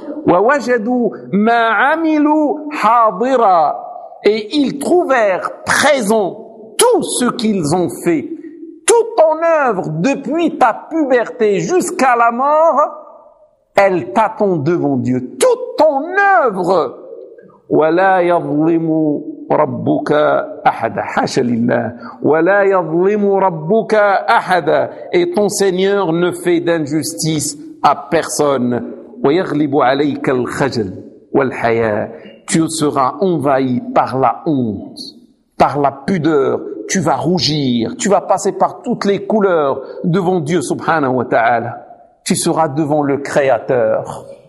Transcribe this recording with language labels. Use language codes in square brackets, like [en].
[ar] ووجدوا ما عملوا حاضرا, [fr] et ils trouvèrent présent tout ce qu'ils ont fait, toute ton œuvre depuis ta puberté jusqu'à la mort, elle t'attend devant Dieu, toute ton œuvre. [ar] وَلَا يَظْلِمُ رَبُّكَ أَحَدًا, حَاشَ لِلَّهِ, وَلَا يَظْلِمُ رَبُّكَ أَحَدًا, [fr] et ton Seigneur ne fait d'injustice à personne. [ar] وَيَغْلِبُ عَلَيْكَ الْخَجَلُ وَالْحَيَاءُ, [fr] tu seras envahi par la honte, par la pudeur, tu vas rougir, tu vas passer par toutes les couleurs devant Dieu subhanahu wa ta'ala, tu seras devant le Créateur.